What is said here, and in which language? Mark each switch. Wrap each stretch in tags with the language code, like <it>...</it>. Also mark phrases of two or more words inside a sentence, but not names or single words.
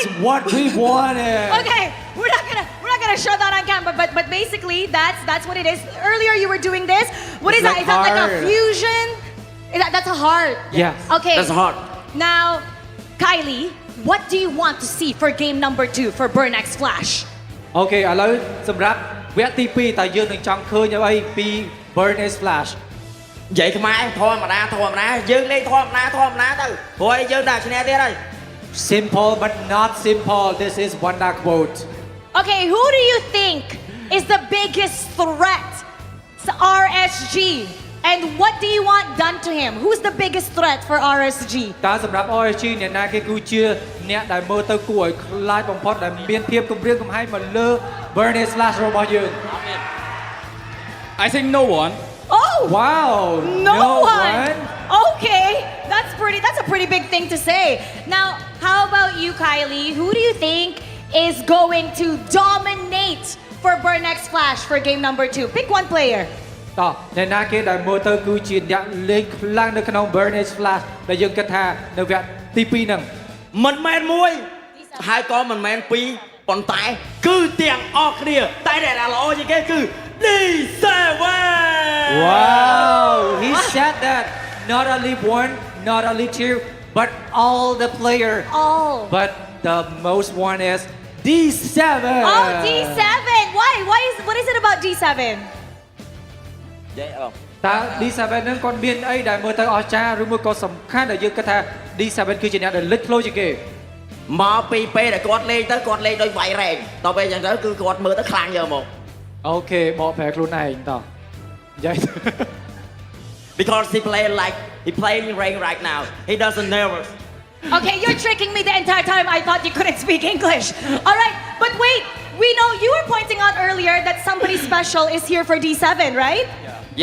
<en>Okay, we're not going to show that on camera, but basically that's what it is. Earlier you were doing this. What is It's that? like Is that like a heart. fusion? That's a heart. Yes. Okay. That's a heart. Now, Kylie, what do you want to see for game number 2 for Burn X Flash?</en> <km>អូខេឥឡូវសម្រាប់វគ្គទី2តើយើងនឹងចង់ឃើញអ្វីពី Burn X Flash និយាយខ្មែរធម្មតាយើងលេងធម្មតាទៅព្រោះយើងដាក់ឈ្នះទៀតហើយ</km> <en>Simple but not simple. This is one that quote. Okay, who do you think is the biggest threat to RSG? And what do you want done to him? Who's the biggest threat for RSG?</en> <km>តើសម្រាប់ RSG អ្នកណាគេគឺជាអ្នកដែលមើលទៅគួរឲ្យខ្លាចបំផុតដែលមានភាពគំរាមកំហែងមកលើ Burn X Flash របស់យើង</km> <en>I think no one. Oh! Wow! No one. Okay, that's a pretty big thing to say. Now, how about you, Kylie? Who do you think is going to dominate for Burn X Flash for game number 2? Pick one player.</en> <km>តោះអ្នកណាគេដែលមើលទៅគឺជាអ្នកលេងខ្លាំងនៅក្នុង Burn X Flash ដែលយើងគិតថានៅវគ្គទី2ហ្នឹង មិនមែនមួយហើយក៏មិនមែនពីរប៉ុន្តែគឺទាំងអស់គ្នាតែដែលល្អជាងគេគឺ D7</km> <en>Wow! He said that not only one, not only two, but all the player. All. But the most one is D7. Oh, D7. Why? What is it about D7?</en> <km>តើ D7 ហ្នឹងគាត់មានអីដែលមើលទៅអស្ចារ្យឬមួយក៏សំខាន់ដែលយើងគិតថា D7 គឺជាអ្នកដែលលេចធ្លោជាងគេ មកពីពេលដែលគាត់លេងទៅគាត់លេងដោយវាយរែងដល់ពេលអញ្ចឹងទៅគឺគាត់មើលទៅខ្លាំងយកមក អូខេបកប្រែខ្លួនឯងតោះនិយាយ</km> <en>Because he playing rain right now. He doesn't nervous. Okay, you're tricking me the entire time. I thought you couldn't speak English. All right, but wait. We know you were pointing out earlier that somebody special is here for D7, right? Yeah.</en>